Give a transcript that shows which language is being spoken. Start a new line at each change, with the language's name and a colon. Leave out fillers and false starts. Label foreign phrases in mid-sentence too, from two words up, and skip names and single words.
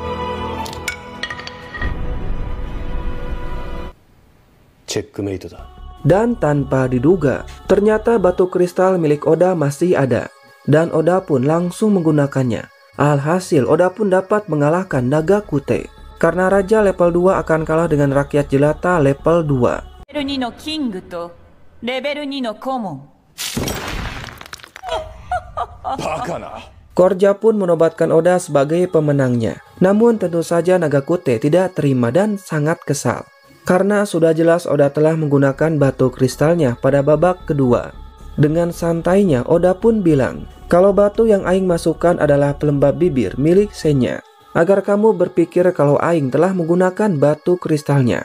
Japanese: Checkmate da.
Indonesian: Dan tanpa diduga, ternyata batu kristal milik Oda masih ada. Dan Oda pun langsung menggunakannya. Alhasil Oda pun dapat mengalahkan Nagakute. Karena Raja level 2 akan kalah dengan rakyat jelata level 2.
Japanese: Level 2 のキングとレベル2のコモン。バカな。
Indonesian: Korja pun menobatkan Oda sebagai pemenangnya. Namun tentu saja Nagakute tidak terima dan sangat kesal. Karena sudah jelas Oda telah menggunakan batu kristalnya pada babak kedua. Dengan santainya Oda pun bilang, kalau batu yang Aing masukkan adalah pelembab bibir milik Senya, agar kamu berpikir kalau Aing telah menggunakan batu kristalnya.